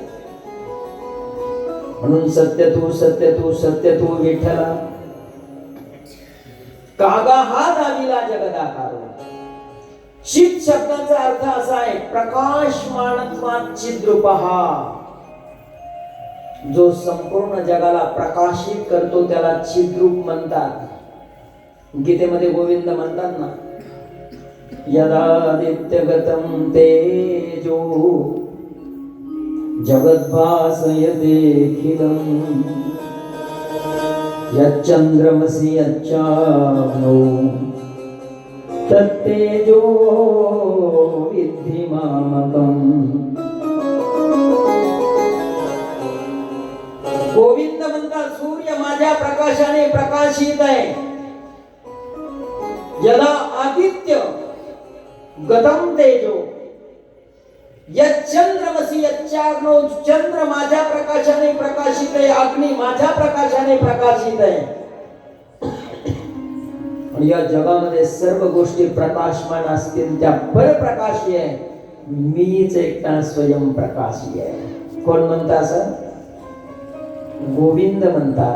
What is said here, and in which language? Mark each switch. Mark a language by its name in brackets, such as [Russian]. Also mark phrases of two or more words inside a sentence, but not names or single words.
[Marathi] म्हणून सत्य तू सत्य तू सत्य तू विठ्ठला कागा हा दाविला जगदाकार. चित शब्दाचा अर्थ असा आहे [Sanskrit] प्रकाशमानत्वात चिद्रूपहा. [Marathi] जो संपूर्ण जगाला प्रकाशित करतो त्याला चिद्रूप म्हणतात. गीतेमध्ये गोविंद म्हणतात ना, [Sanskrit] यदादित्यगतं तेजो जगद्भासयतेऽखिलं यच्चन्द्रमसि यच्चाग्नौ तत्तेजो विद्धि मामकम्. [Marathi] गोविंद म्हणतात सूर्य माझ्या प्रकाशाने प्रकाशित आहे. [Sanskrit] यदा आदित्य गतम तेजो यच्चंद्रमसि यच्चाग्नो. [Marathi] चंद्र माझ्या प्रकाशाने प्रकाशित आहे, अग्नी माझ्या प्रकाशाने प्रकाशित आहे. आणि या जगामध्ये सर्व गोष्टी प्रकाशमान असतील त्या परप्रकाशी आहे. मीच एकटा स्वयंप्रकाशी आहे. कोण म्हणता असं? गोविंद म्हणतात.